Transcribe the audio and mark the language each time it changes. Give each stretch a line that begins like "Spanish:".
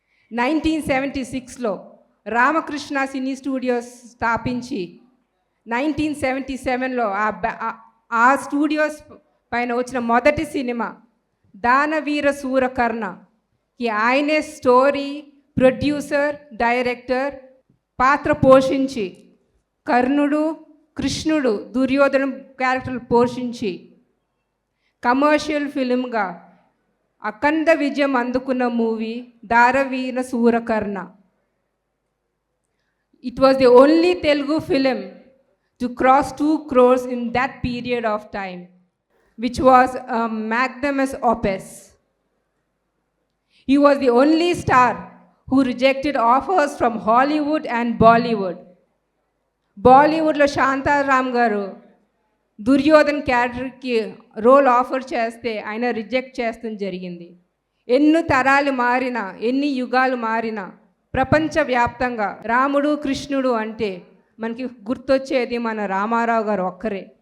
Telugu: 1976లో రామకృష్ణ సినీ studios స్థాపించి 1977లో ఆ studios పైన వచ్చిన మొదటి సినిమా దానవీర సూరకర్ణకి ఆయనే స్టోరీ, ప్రొడ్యూసర్, డైరెక్టర్ పాత్ర పోషించి కర్ణుడు, కృష్ణుడు, దుర్యోధన క్యారెక్టర్లు పోషించి కమర్షియల్ ఫిలింగా అఖండ విజయం అందుకున్న movie Danaveera Soora Karna.
English: It was the only Telugu film to cross 2 crores in that period of time, which was a magnum opus. He was the only star who rejected offers from Hollywood and Bollywood.
Telugu: బాలీవుడ్లో శాంతారాం గారు దుర్యోధన్ క్యారెక్టర్కి role offer చేస్తే ఆయన reject చేస్తూ జరిగింది. ఎన్ని తరాలు మారినా, ఎన్ని యుగాలు మారినా ప్రపంచవ్యాప్తంగా రాముడు, కృష్ణుడు అంటే మనకి గుర్తొచ్చేది మన రామారావు గారు ఒక్కరే.